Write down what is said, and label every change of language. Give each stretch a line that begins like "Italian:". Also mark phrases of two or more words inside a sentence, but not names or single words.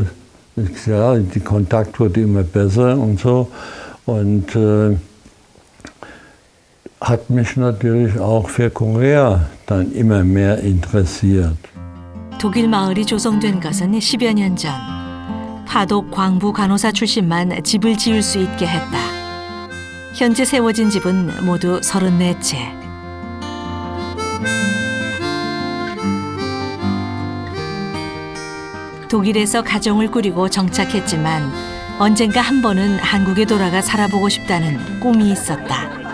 German: Ja, der Kontakt wurde immer besser und so. Und hat mich natürlich auch für Korea dann immer mehr interessiert.
Korean: 독일 마을이 조성된 것은 10여 년 전. 파독 광부 간호사 출신만 집을 지을 수 있게 했다. 현재 세워진 집은 모두 34채. 독일에서 가정을 꾸리고 정착했지만 언젠가 한 번은 한국에 돌아가 살아보고 싶다는 꿈이 있었다.